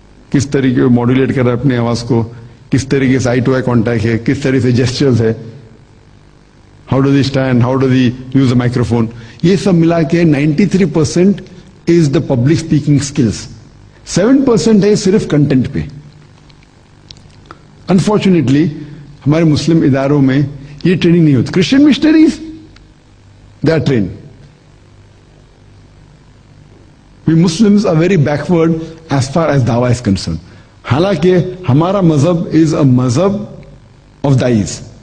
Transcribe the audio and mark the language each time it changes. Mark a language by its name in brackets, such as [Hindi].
[Urdu] کس طریقے سے ماڈولیٹ کر رہا ہے اپنی آواز کو, کس طریقے سے آئی ٹو آئی کانٹیکٹ ہے, کس طریقے سے جیسچرز ہے, [English] How does he stand, how does he use a microphone. [Urdu] یہ سب ملا کے [English] 93% is the public speaking skills. [Urdu] 7% ہے صرف کنٹینٹ پہ. انفارچونیٹلی ہمارے مسلم اداروں میں یہ ٹریننگ نہیں ہوتی. [English] Christian missionaries they are trained. We Muslims are very backward as far as dawah is concerned. [Urdu] حالانکہ ہمارا مذہب [English] is a [Urdu] مذہب of dais.